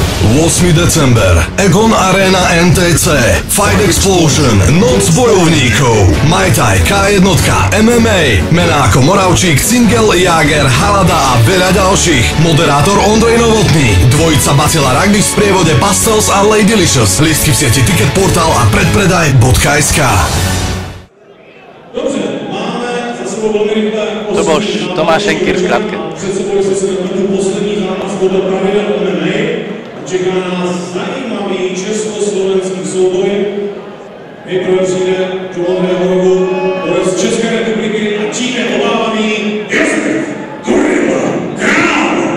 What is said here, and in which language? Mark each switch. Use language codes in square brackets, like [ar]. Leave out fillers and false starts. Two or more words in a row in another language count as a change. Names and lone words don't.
[sk] 8. december, Egon Arena NTC, Fight Explosion, Noc bojovníkov, Muay Thai, K1, MMA, mená ako Moravčík, Singel, Jager, Halada a veľa ďalších. Moderátor Ondrej Novotný, dvojica Batila Rugby v sprievode Pastels a Ladylicious, lístky v sieti Ticketportal a predpredaj.sk. [cs] Dobře, máme za sebou velmi rychlé [sk] To bol Tomáš Šenkýr v skratke. [cs] Před sebou se sledujeme poslední zápas podle pravidel MMA. Čeká nás zajímavý československý souboj. Nejprve přijde do modrého rohu borec z České republiky a čím je obávaný Josef Král.